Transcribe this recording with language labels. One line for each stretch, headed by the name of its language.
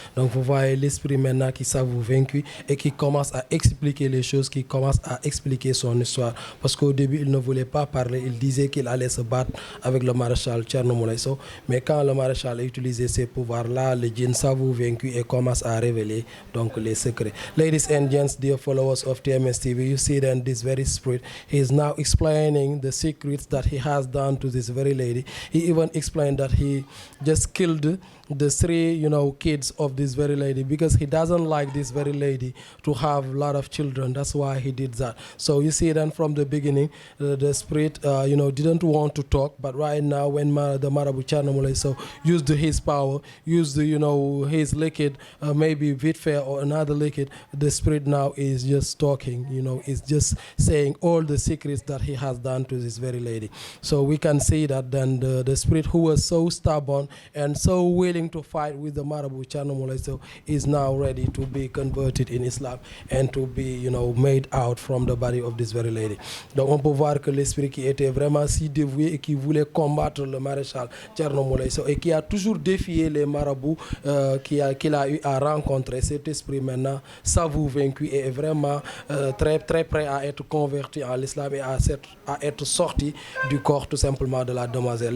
French: Donc vous voyez l'esprit maintenant qui s'avoue vaincu et qui commence à expliquer les choses, qui commence à expliquer son histoire. Parce qu'au début, il ne voulait pas parler, il disait qu'il allait se battre avec le maréchal Thierno Moulé Sow. Mais quand le maréchal a utilisé ses pouvoirs-là, le djinn s'avoue vaincu et commence à révéler donc les secrets.
English: Ladies and gents, dear followers of TMS TV, you see then this very spirit, he is now explaining the secrets that he has done to this very lady. He even explained that he just killed the 3 kids of this very lady because he doesn't like this very lady to have a lot of children. That's why he did that. So you see then from the beginning the spirit didn't want to talk, but right now when the Marabu Thierno Moulé Sow used his power, used his liquid, maybe Vitfair or another liquid, the spirit now is just talking, is just saying all the secrets that he has done to this very lady. So we can see that then the spirit who was so stubborn and so willing to fight with the Marabu Thierno Moulé Sow is now ready to be converted in Islam and to be made out from the body of this very lady.
French: Donc on peut voir que l'esprit qui était vraiment si dévoué et qui voulait combattre le maréchal Thierno Moulé Sow et qui a toujours défié les marabouts qu'il a eu à rencontrer, cet esprit maintenant s'avoue vaincu et est vraiment très très prêt à être converti en l'islam et à être sorti du corps tout simplement de la demoiselle.